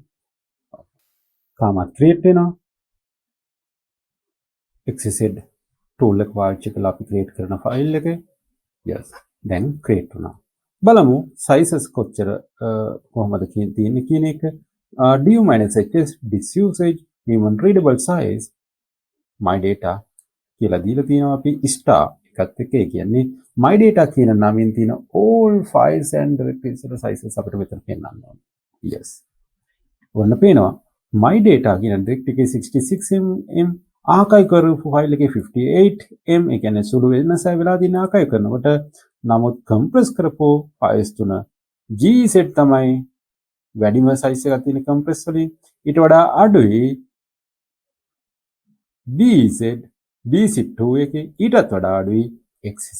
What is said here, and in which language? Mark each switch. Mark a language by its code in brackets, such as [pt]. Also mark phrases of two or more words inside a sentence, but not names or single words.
[si] තාමත් create වෙනවා. [en] xz tool [si] එක පාවිච්චි කරලා අපි create කරන file එක yes දැන් create වුණා. බලමු sizes කොච්චර කොහොමද තියෙන්නේ කියන එක. [en] du minus hs disk usage human readable size my data [si] කියලා දීලා තියෙනවා අපි [en] star එකත් එක්ක. [si] ඒ කියන්නේ [en] my data [si] කියන නමින් තියෙන [en] all files and directories [si] වල sizes අපිට මෙතන පෙන්වන්න ඕනේ. yes ඔන්න පේනවා [en] my data [si] කියන directory එකේ 66 mm ආකයි කරපු ෆයිල් එකේ 58 m ඒ කියන්නේ සුළු වෙනසක් වෙලා තියෙන ආකයි කරනකොට නමුත් compress කරපු files තුන gz තමයි වැඩිම size එකක් තියෙන compress වලින් ඊට වඩා අඩුයි bz bz2 එකේ ඊටත් වඩා අඩුයි xz.